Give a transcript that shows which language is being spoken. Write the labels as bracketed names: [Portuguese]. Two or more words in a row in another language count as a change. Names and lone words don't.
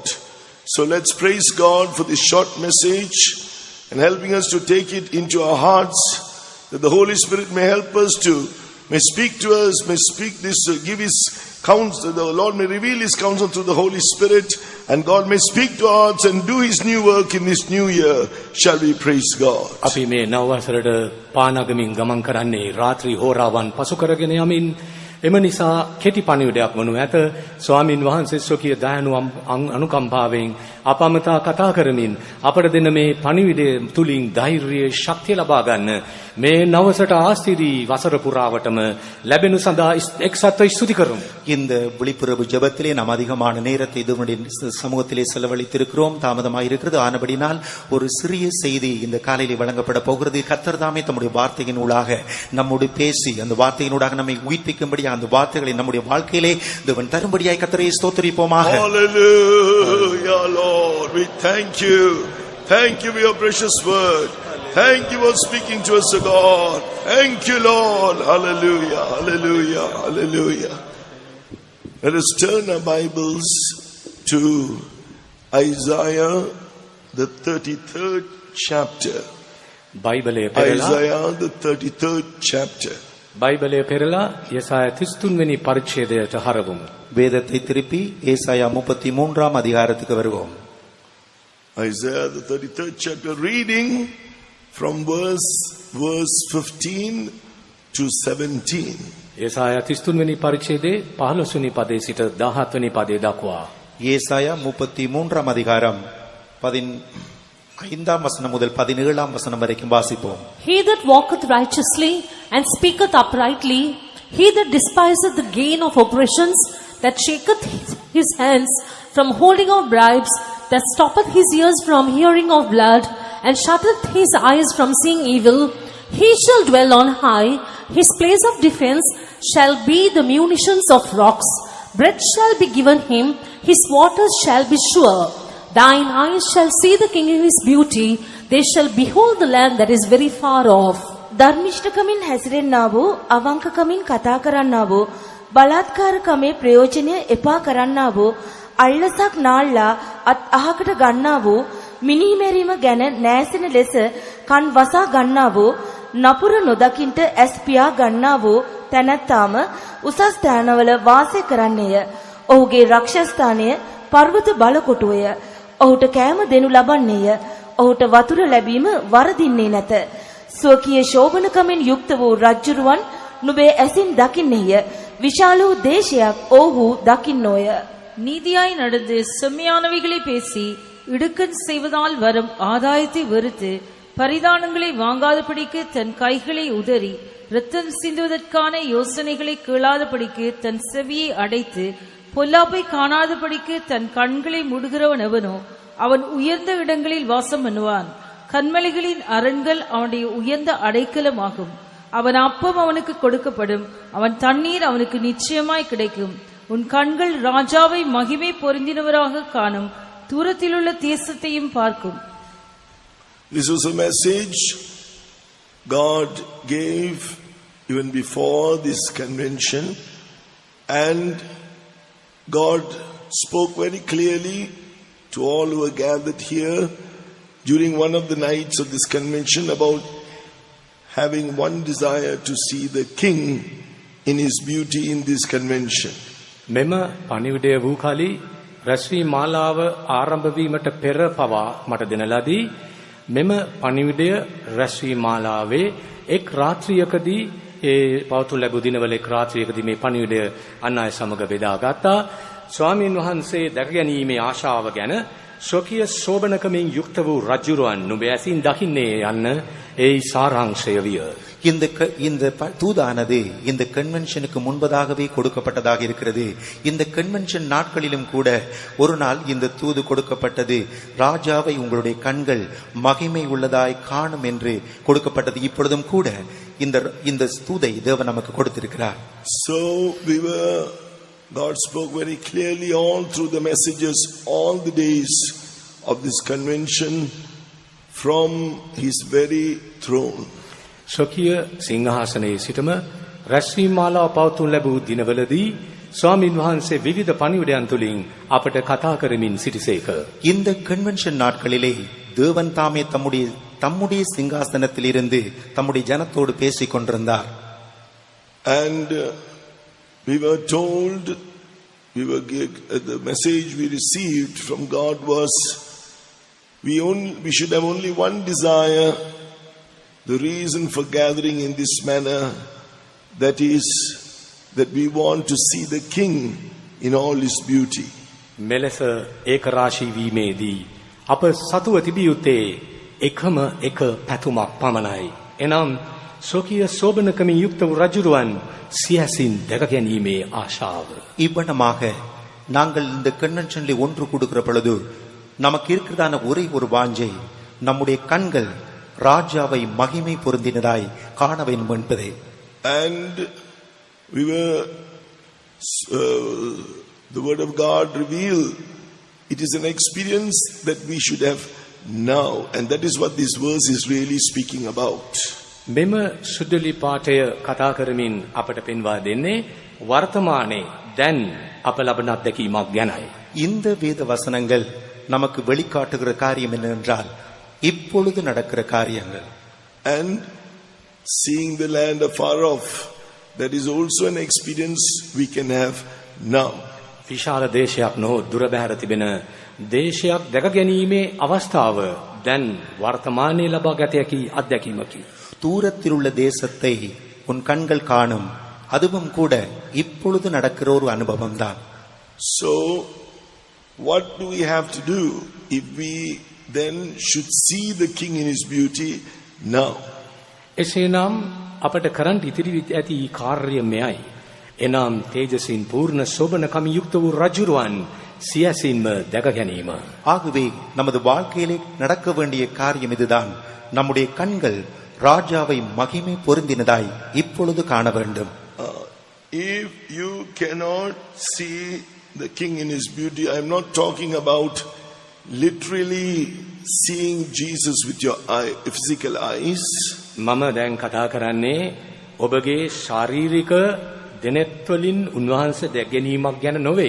[English] So let's praise God for this short message and helping us to take it into our hearts, that the Holy Spirit may help us may speak to us, may speak this, give His counsel, the Lord may reveal His counsel through the Holy Spirit, and God may speak to our hearts and do His new work in this new year. Shall we praise God? [Sinhala] අපි මේ නවවසරට පානගමින් ගමන් කරන්නේ රාත්‍රී හෝරාවන් පසු කරගෙන යමින් එම නිසා කෙටි පණිවිඩයක් වනු ඇත. ස්වාමින් වහන්සේ ස්වකීය දයානු අනුකම්පාවෙන් අපමතා කතා කරමින් අපට දෙන මේ පණිවිඩය තුලින් ධෛර්යය ශක්තිය ලබා ගන්න මේ නවසට ආස්තිදී වසර පුරාවටම ලැබෙනු සඳහා එක්සත්ව ස්තුති කරමු. [Tamil] இந்த விழிப்புணர்வு ஜெபத்திலே நாம் அதிகமான நேரத்தை இதனுடைய சமூகத்திலே செலவழித்திருக்கிறோம். தாமதமாக இருக்கிறது. ஆனபடினால் ஒரு சிறிய செய்தி இந்த காலையிலே வழங்கப்பட போகிறது. கர்த்தர் தாமே தம்முடைய வார்த்தையின் ஊடாக நம்மோடு பேசி அந்த வார்த்தையினூடாக நம்மை உயிர்ப்பிக்கும்படி அந்த வார்த்தைகளை நம்முடைய வாழ்க்கையிலே தேவன் தரும்படியாய் கர்த்தரை ஸ்தோத்திரிப்போமாக. [English] Hallelujah, Lord, we thank you. Thank you for your precious word. Thank you for speaking to us, O God. Thank you, Lord. Hallelujah, hallelujah, hallelujah. Let us turn our Bibles to Isaiah, the 33rd chapter. Isaiah, the 33rd chapter. [Sinhala] බයිබලය පෙරලා යෙසායා 33 වෙනි පරිච්ඡේදයට හරවමු. [Tamil] வேதத்தை திருப்பி ஏசாயா 33ஆம் அதிகாரத்துக்கு வருவோம். [English] Isaiah, the 33rd chapter, reading from verse 15 to 17. [Sinhala] යෙසායා 33 වෙනි පරිච්ඡේදයේ 15 වෙනි පදයේ සිට 17 වෙනි පදයේ දක්වා. [Tamil] ஏசாயா 33ஆம் அதிகாரம் 5ஆம் வசனம் முதல் 17ஆம் வசனம் வரைக்கும் வாசிப்போம். [English] He that walketh righteously and speaketh uprightly, he that despiseth the gain of oppressions, that shaketh his hands from holding of bribes, that stoppeth his ears from hearing of blood, and shutteth his eyes from seeing evil, he shall dwell on high. His place of defense shall be the munitions of rocks. Bread shall be given him, his waters shall be sure. Thine eyes shall see the king in his beauty, they shall behold the land that is very far off. [Sinhala] ධර්මිෂ්ඨකමින් හැසිරෙන්නා වූ, අවංකකමින් කතා කරන්නා වූ, බලාත්කාරකමේ ප්‍රයෝජනය එපා කරන්නා වූ, අල්ලසක් නාල්ලා අත් අහකට ගන්නා වූ, මිනිමෙරීම ගැන නැසෙන ලෙස කන් වසා ගන්නා වූ, නපුර නොදකින්ට ඇස් පියා ගන්නා වූ තැනැත්තාම උසස් ස්ථානවල වාසය කරන්නේය. ඔහුගේ රක්ෂස්ථානය පර්වත බලකොටුවය. ඔහුට කෑම දෙනු ලබන්නේය. ඔහුට වතුර ලැබීම වරදින්නේ නැත. ස්වකීය ශෝභනකමෙන් යුක්ත වූ රජුරුවන් නුඹේ ඇසින් දකින්නේය. විශාල වූ දේශයක් ඔහු දකින්නෝය. [Tamil] நீதியாய் நடந்து செம்மையானவைகளை பேசி இடுக்கண் செய்வதால் வரும் ஆதாயத்தை வெறுத்து பரிதானங்களை வாங்காதபடிக்கு தன் கைகளை உதறி இரத்தம் சிந்துவதற்கான யோசனைகளை கேளாதபடிக்கு தன் செவியை அடைத்து பொல்லாப்பை காணாதபடிக்கு தன் கண்களை மூடுகிறவன் எவனோ அவன் உயர்ந்த இடங்களில் வாசம் பண்ணுவான். கன்மலைகளின் அரண்கள் அவனுடைய உயர்ந்த அடைக்கலமாகும். அவன் அப்பம் அவனுக்கு கொடுக்கப்படும், அவன் தண்ணீர் அவனுக்கு நிச்சயமாய் கிடைக்கும். உன் கண்கள் ராஜாவை மகிமை பொருந்தினவராக காணும், தூரத்திலுள்ள தேசத்தையும் பார்க்கும். [English] This was a message God gave even before this convention, and God spoke very clearly to all who were gathered here during one of the nights of this convention about having one desire to see the king in his beauty in this convention. [Sinhala] මෙම පණිවිඩය වූ කලී රැස්වී මාලාව ආරම්භ වීමට පෙර පවා මට දෙන ලදී. මෙම පණිවිඩය රැස්වී මාලාවේ එක් රාත්‍රියකදී ඒ පවතු ලැබු දිනවල එක් රාත්‍රියකදී මේ පණිවිඩය අන් අය සමග බෙදාගත්තා. ස්වාමීන් වහන්සේ දැක ගැනීමේ ආශාව ගැන ස්වකීය ශෝභනකමින් යුක්ත වූ රජුරුවන් නුඹ ඇසින් දකින්නේ යන්න ඒ சாராංශය විය. [Tamil] இந்த தூதானது இந்த கன்வென்ஷனுக்கு முன்பதாகவே கொடுக்கப்பட்டதாக இருக்கிறது. இந்த கன்வென்ஷன் நாட்களிலும் கூட ஒரு நாள் இந்த தூது கொடுக்கப்பட்டது. ராஜாவை உங்களுடைய கண்கள் மகிமை உள்ளதாய் காணும் என்று கொடுக்கப்பட்டது. இப்பொழுதும் கூட இந்த தூதை தேவன் நமக்கு கொடுத்திருக்கிறார். [English] So we were God spoke very clearly all through the messages, all the days of this convention from his very throne. [Sinhala] ස්වකීය සිංහාසනයේ සිටම රැස්වීම් මාලාව පවත්වනු ලැබූ දිනවලදී ස්වාමින් වහන්සේ විවිධ පණිවිඩයන් තුලින් අපට කතා කරමින් සිටිසේක. [Tamil] இந்த கன்வென்ஷன் நாட்களிலே தேவன் தாமே தம்முடைய சிங்காசனத்திலிருந்து தம்முடைய ஜனத்தோடு பேசிக் கொண்டிருந்தார். [English] And we were told, the message we received from God was, we should have only one desire, the reason for gathering in this manner, that is, that we want to see the King in all his beauty. [Sinhala] මෙලෙස ඒක රාශී වීමේදී අප සතුව තිබිය යුත්තේ එකම එක පැතුමක් පමණයි. එනම් ස්වකීය සෝබනකමින් යුක්ත වූ රජුරුවන් සියසින් දැක ගැනීමේ ආශාව. [Tamil] இவ்வண்ணமாக நாங்கள் இந்த கன்வென்ஷன்ல ஒன்று கொடுக்கிற பொழுது நமக்கு இருக்கிறதான ஒரே ஒரு வாஞ்சை, நம்முடைய கண்கள் ராஜாவை மகிமை பொருந்தினதாய் காண வேண்டும் என்பதே. [English] And we were the word of God revealed, it is an experience that we should have now, and that is what this verse is really speaking about. [Sinhala] මෙම සුද්ධලි පාඨය කතා කරමින් අපට පෙන්වා දෙන්නේ වර්තමානයේ දැන් අප ලබන අත්දැකීමක් ගැනයි. [Tamil] இந்த வேத வசனங்கள் நமக்கு வெளிக்காட்டுகிற காரியம் என்னவென்றால் இப்பொழுது நடக்கிற காரியங்கள். [English] And seeing the land afar off, that is also an experience we can have now. [Sinhala] විශාල දේශයක් නොහොත් දුර බැහැර තිබෙන දේශයක් දැක ගැනීමේ අවස්ථාව දැන් වර්තමානයේ ලබා ගත හැකි අත්දැකීමකි. [Tamil] தூரத்தில் உள்ள தேசத்தை உன் கண்கள் காணும், அதுவும் கூட இப்பொழுது நடக்கிற ஒரு அனுபவம் தான். [English] So what do we have to do if we then should see the King in his beauty now? [Sinhala] එසේනම් අපට කරන්න ඉතිරි ඇති කාර්යය මෙයයි. එනම් තේජසින් පූර්ණ සෝබනකමින් යුක්ත වූ රජුරුවන් සියසින්ම දැක ගැනීම. [Tamil] ஆகவே நமது வாழ்க்கையிலே நடக்க வேண்டிய காரியம் இதுதான். நம்முடைய கண்கள் ராஜாவை மகிமை பொருந்தினதாய் இப்பொழுது காண வேண்டும். [English] If you cannot see the King in his beauty, I am not talking about literally seeing Jesus with your physical eyes. [Sinhala] මම දැන් කතා කරන්නේ ඔබගේ ශාරීරික දෙනෙත් වලින් උන්වහන්සේ දැක ගැනීමක් ගැන නොවේ.